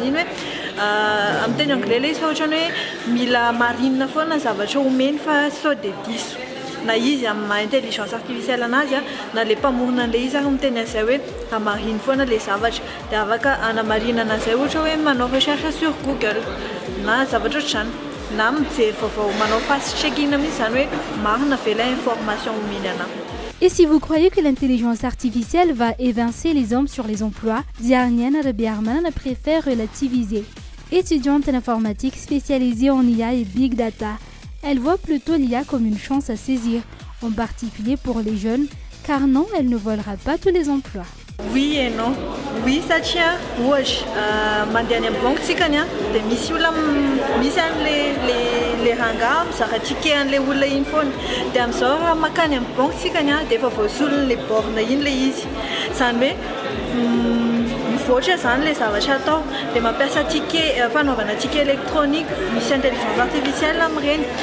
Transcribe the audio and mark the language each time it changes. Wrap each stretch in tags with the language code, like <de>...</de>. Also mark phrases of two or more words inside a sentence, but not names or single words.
<mg>iny hoe amin'ny teny anglais le izy fa ohatrany hoe mila marinina foana zavatra omeny fa sao dia diso na izy amin'ny</mg> <fr>intelligence artificielle</fr> <mg>anazy na le mpamorona an'ilay izy ary miteny an'izay hoe hamariny foana le zavatra dia afaka hanamarinana an'izay ohatra hoe manao</mg> <fr>recherche sur Google</fr> <mg>na zavatra ohatr'izany na mijery vaovao manao fast-checking mihitsy zany hoe marina ve</mg> <fr>la information</fr> <mg>omeny anahy.</mg> <fr>Et si vous croyez que l'intelligence artificielle va évincer les hommes sur les emplois, Diarniane Rebiarman préfère relativiser. Étudiante en informatique spécialisée en IA et Big Data, elle voit plutôt l'IA comme une chance à saisir, en particulier pour les jeunes, car non, elle ne volera pas tous les emplois. Oui et non.</fr> <mg>Oui satria ohatra mandeha any amin'ny banque tsika dia misy olona misy an'le ranga mizaka ticket an'le olona iny foana dia amin'izao raha makany amin'ny banque tsika dia efa voasolony le borne iny le izy zany hoe mivoatra zany le zavatra atao dia mampiasa ticket fanaovana</mg> <fr>ticket électronique</fr> <mg>misy</mg> <fr>intelligence artificielle</fr> <mg>amin'ireny</mg>